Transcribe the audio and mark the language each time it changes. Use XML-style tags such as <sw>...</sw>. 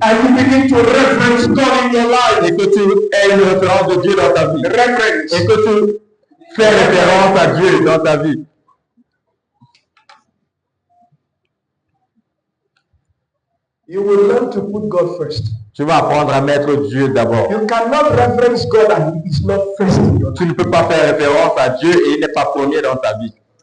<en>and you begin to reference God in your life,</en> <fr>et que tu aies une référence de Dieu dans ta vie</fr> <en>reference,</en> <fr>et que tu fais référence à Dieu dans ta vie,</fr> <en>you will learn to put God first.</en> <fr>tu vas apprendre à mettre Dieu d'abord.</fr> <en>You cannot reference God and He is not first in your life.</en> <fr>Tu ne peux pas faire référence à Dieu et il n'est pas premier dans ta vie.</fr>